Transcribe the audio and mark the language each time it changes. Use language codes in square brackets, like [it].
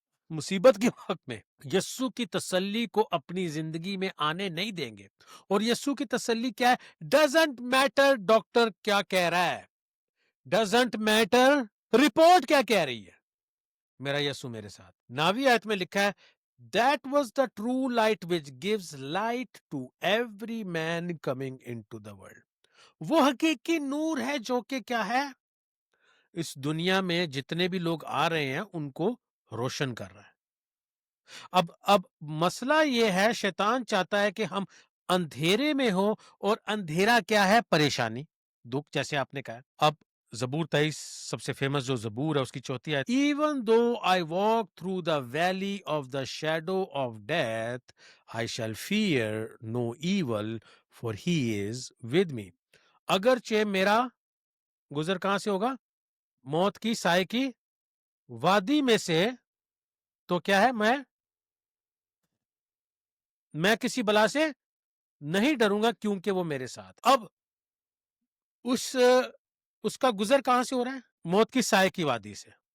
[ur] مصیبت کے وقت میں یسوع کی تسلی کو اپنی زندگی میں آنے نہیں دیں گے. اور یسوع کی تسلی کیا ہے؟ [en] doesn't matter [ur] ڈاکٹر کیا کہہ رہا ہے، ڈزنٹ میٹر رپورٹ کیا کہہ رہی ہے، میرا یسوع میرے ساتھ. 9ویں آیت میں لکھا ہے [en] That was the true light which gives light to every man coming into the world. [ur] وہ حقیقی نور ہے جو کہ کیا ہے؟ اس دنیا میں جتنے بھی لوگ آ رہے ہیں ان کو روشن کر رہا ہے. اب مسئلہ یہ ہے، شیطان چاہتا ہے کہ ہم اندھیرے میں ہو، اور اندھیرا کیا ہے؟ پریشانی، دکھ، جیسے آپ نے کہا. اب زبور 23 سب سے فیمس جو زبور ہے اس کی 4 آیت. [en] Even though I walk through the valley of the shadow of death, I shall fear no evil, for he is with me. [ur] اگرچہ میرا گزر کہاں سے ہوگا؟ موت کی سائے کی وادی میں سے، تو کیا ہے؟ میں کسی بلا سے نہیں ڈروں گا کیونکہ وہ میرے ساتھ. اب اس کا گزر کہاں سے ہو رہا ہے؟ موت کی سائے کی وادی سے.